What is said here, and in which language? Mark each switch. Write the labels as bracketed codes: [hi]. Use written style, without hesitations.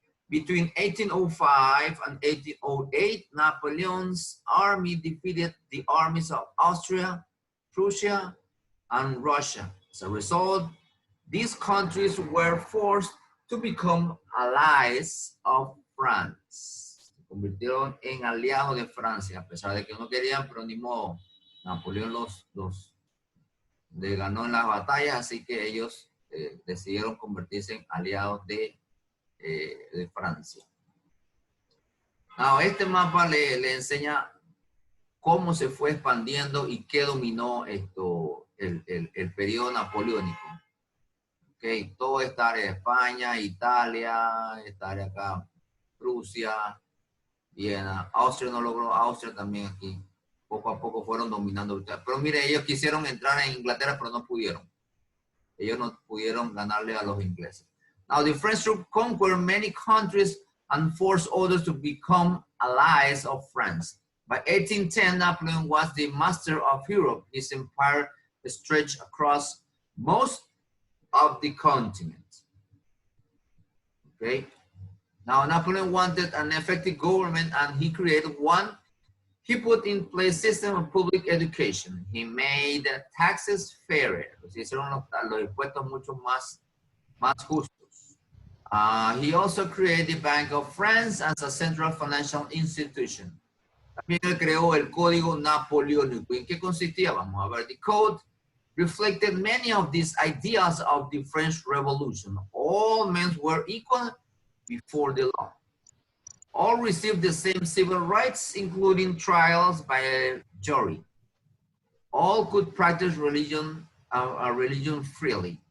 [en] Between 1805 and 1808, Napoleon's army defeated the armies of Austria, Prussia, and Russia. As a result, these countries were forced to become allies of France. [es] Se convirtieron en aliados de Francia, a pesar de que no querían, pero ni modo. Napoleón los ganó en las batallas, así que ellos decidieron convertirse en aliados de Francia. Ahora, este mapa le enseña cómo se fue expandiendo y qué dominó el periodo napoleónico. Okay, toda esta área de España, Italia, esta área acá, Prusia, Viena, Austria no logró, Austria también aquí. Poco a poco fueron dominando. Pero mire, ellos quisieron entrar en Inglaterra, pero no pudieron. Ellos no pudieron ganarle a los ingleses. [en] Now, the French troops conquered many countries and forced others to become allies of France. By 1810, Napoleon was the master of Europe. His empire stretched across most of the continent. Okay. Now, Napoleon wanted an effective government and he created one. He put in place a system of public education. He made taxes fairer. [es] Se hicieron los impuestos mucho más justos. [en] He also created the Bank of France as a central financial institution. [es] También él creó el Código Napoleónico. ¿En qué consistía? Vamos a ver. [en] The code reflected many of these ideas of the French Revolution. All men were equal before the law. All received the same civil rights, including trials by a jury. All could practice religion freely.